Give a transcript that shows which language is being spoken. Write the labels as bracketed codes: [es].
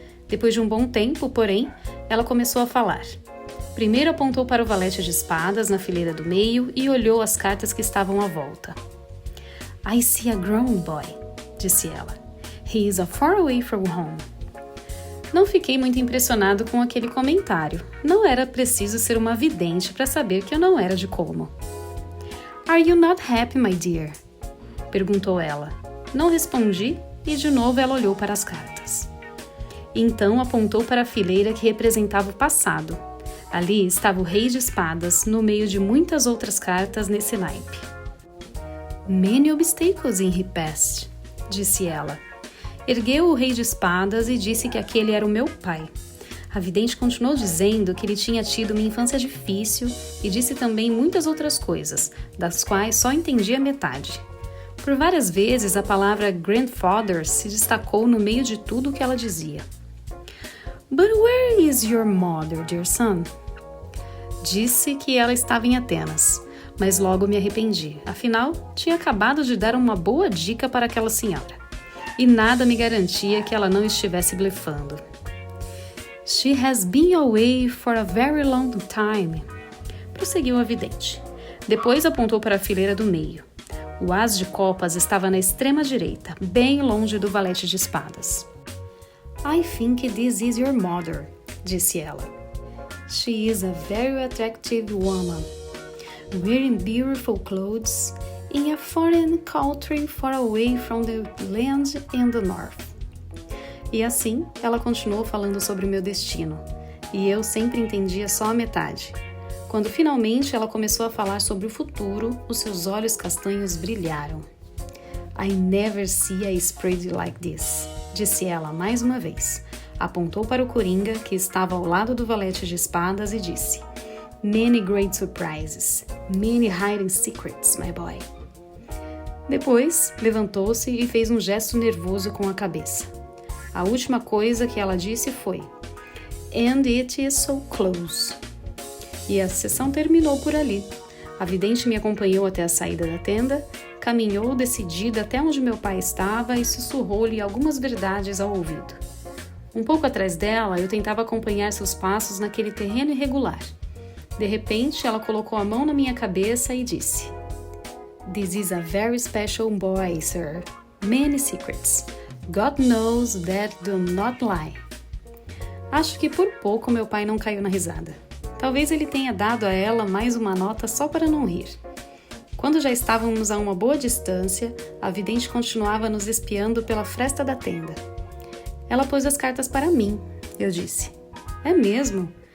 [pt] Depois de um bom tempo, porém, ela começou a falar. Primeiro apontou para o valete de espadas na fileira do meio e olhou as cartas que estavam à volta. [en] I see a grown boy, [pt] disse ela. [en] He is far away from home. [pt] Não fiquei muito impressionado com aquele comentário. Não era preciso ser uma vidente para saber que eu não era de Como. [en] Are you not happy, my dear? [pt] Perguntou ela. Não respondi e de novo ela olhou para as cartas. Então apontou para a fileira que representava o passado. Ali estava o rei de espadas no meio de muitas outras cartas nesse naipe. [en] Many obstacles in his past, [pt] disse ela. Ergueu o rei de espadas e disse que aquele era o meu pai. A vidente continuou dizendo que ele tinha tido uma infância difícil e disse também muitas outras coisas, das quais só entendia metade. Por várias vezes, a palavra grandfather se destacou no meio de tudo o que ela dizia. [en] But where is your mother, dear son? [pt] Disse que ela estava em Atenas, mas logo me arrependi. Afinal, tinha acabado de dar uma boa dica para aquela senhora. E nada me garantia que ela não estivesse blefando. [en] She has been away for a very long time, [pt] prosseguiu a vidente. Depois apontou para a fileira do meio. O as de copas estava na extrema direita, bem longe do valete de espadas. [en] I think this is your mother, [pt] disse ela. [en] She is a very attractive woman, wearing beautiful clothes in a foreign country far away from the land in the north. [pt] E assim, ela continuou falando sobre o meu destino, e eu sempre entendia só a metade. Quando finalmente ela começou a falar sobre o futuro, os seus olhos castanhos brilharam. [en] I never see a spread like this, [pt] disse ela mais uma vez. Apontou para o Coringa, que estava ao lado do valete de espadas, e disse: [en] Many great surprises, many hiding secrets, my boy. [pt] Depois, levantou-se e fez um gesto nervoso com a cabeça. A última coisa que ela disse foi [en] And it is so close. [pt] E a sessão terminou por ali. A vidente me acompanhou até a saída da tenda, caminhou decidida até onde meu pai estava e sussurrou-lhe algumas verdades ao ouvido. Um pouco atrás dela, eu tentava acompanhar seus passos naquele terreno irregular. De repente, ela colocou a mão na minha cabeça e disse [en] This is a very special boy, sir. Many secrets. God knows that do not lie. [pt] Acho que por pouco meu pai não caiu na risada. Talvez ele tenha dado a ela mais uma nota só para não rir. Quando já estávamos a uma boa distância, a vidente continuava nos espiando pela fresta da tenda. Ela pôs as cartas para mim, eu disse. É mesmo?